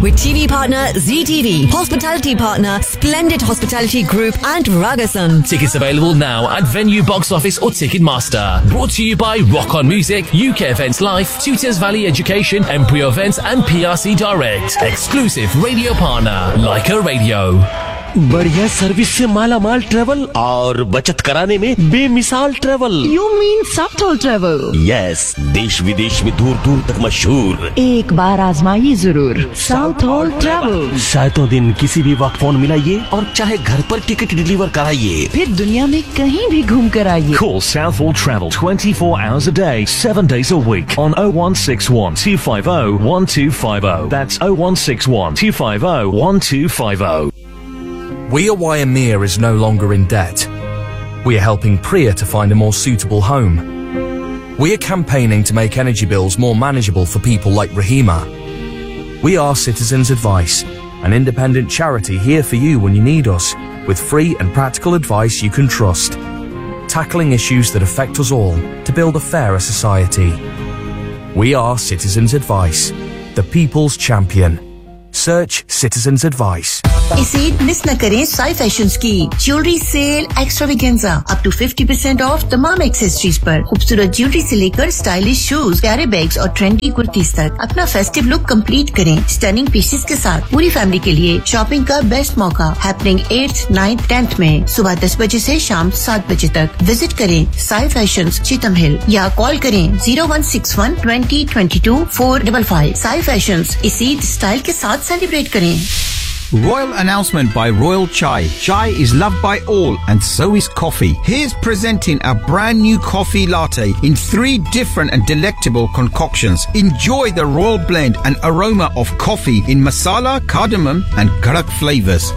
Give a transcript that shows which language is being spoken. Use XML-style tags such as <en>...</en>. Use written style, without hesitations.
<en>With TV partner ZTV, hospitality partner Splendid Hospitality Group and Ragasan. Tickets available now at Venue Box Office or Ticketmaster. Brought to you by Rock On Music, UK Events Life, Tutors Valley Education, Embryo Events and PRC Direct. Exclusive radio partner, Leica Radio.</en> <hi>बढ़िया service से माला माल travel और बचत कराने में बेमिसाल travel.</hi> <en>You mean सफ्टल travel?</en> <hi>Yes, देश विदेश में दूर दूर तक मशहूर. एक बार आजमाइए जरूर सफ्टल ट्रेवल. सातों दिन किसी भी वक्त फोन मिलाइए और चाहे घर पर टिकट डिलीवर कराइए, फिर दुनिया में कहीं भी घूम कर आइए.</hi> <en>Call सफ्टल travel 24 hours a day 7 days a week on 0161 250 1250. That's 0161 250 1250. We Are Why Amir is no longer in debt. We are helping Priya to find a more suitable home. We are campaigning to make energy bills more manageable for people like Rahima. We are Citizens Advice, an independent charity here for you when you need us, with free and practical advice you can trust. Tackling issues that affect us all to build a fairer society. We are Citizens Advice, the people's champion. Search Citizens Advice.</en> <hi>इसे miss न करें Sai fashions की jewellery cell एक्स्ट्राविगेंजा up to 50% of तमाम accessories पर. खूबसूरत jewellery से लेकर stylish shoes, प्यारे बैग्स और ट्रेंडी कुर्तीज तक अपना फेस्टिव लुक कंप्लीट करें स्टनिंग पीसेस के साथ. पूरी फैमिली के लिए शॉपिंग का बेस्ट मौका हैपनिंग 8th, 9th, 10th में सुबह 10 बजे से शाम 7 बजे तक. विजिट करें साई फैशंस चितम हिल या कॉल करें 01612022455. साई फैशंस, इसी स्टाइल के साथ सेलिब्रेट करें.</hi> <en>Royal announcement by Royal Chai. Chai is loved by all, and so is coffee. Here's presenting a brand new coffee latte in 3 different and delectable concoctions. Enjoy the royal blend and aroma of coffee in masala, cardamom, and garak flavors.</en>